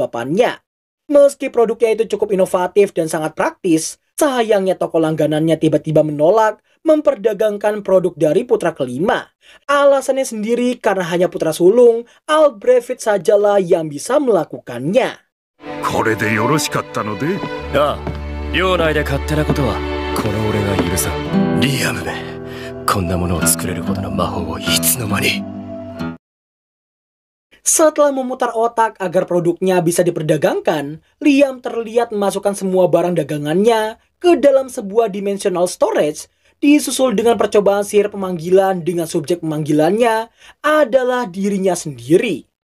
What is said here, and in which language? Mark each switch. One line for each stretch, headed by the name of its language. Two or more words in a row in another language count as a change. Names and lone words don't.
Indonesian: Meski produknya itu cukup inovatif dan sangat praktis, Sayangnya toko langganannya tiba-tiba menolak memperdagangkan produk dari putra kelima. Alasannya sendiri karena hanya putra sulung, Albrecht sajalah yang bisa melakukannya.
Japanese: これでよろしかったので？ああ、領内で勝手なことはこの俺が許さん。リアムめ、こんなものを作れるほどの魔法をいつの間に。
Indonesian: Setelah memutar otak agar produknya bisa diperdagangkan, Liam terlihat memasukkan semua barang dagangannya ke dalam sebuah
English: dimensional storage,
Indonesian: disusul dengan percobaan sihir pemanggilan dengan subjek pemanggilannya adalah dirinya sendiri.